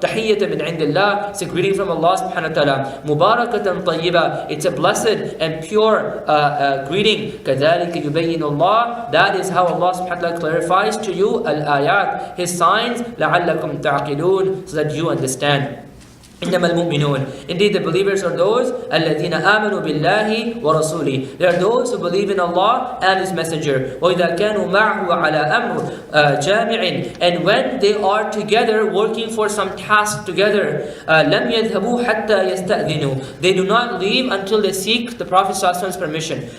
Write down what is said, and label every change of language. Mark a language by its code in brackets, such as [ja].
[ar] Tahiyyatan min indillah. [en] It's a greeting from Allah subhanahu wa ta'ala. [ar] Mubarakatan tayyiba. [en] It's a blessed and pure greeting. [ar] كَذَلِكَ يُبَيِّنُ اللَّهِ. [en] That is how Allah subhanahu wa ta'ala clarifies to you al-ayat, His signs, [ar] لَعَلَّكُمْ تَعْقِلُونَ, [en] so that you understand. [ar] إنما المؤمنون, [en] indeed the believers are those [ar] الذين آمنوا بالله ورسوله. [en] They are those who believe in Allah and His Messenger. [ar] وإذا كانوا معه على أمر جامع, [en] and when they are together working for some task together, [ar] لم يذهبوا حتى يستأذنوا, [en] they do not leave until they seek the Prophet ﷺ's permission.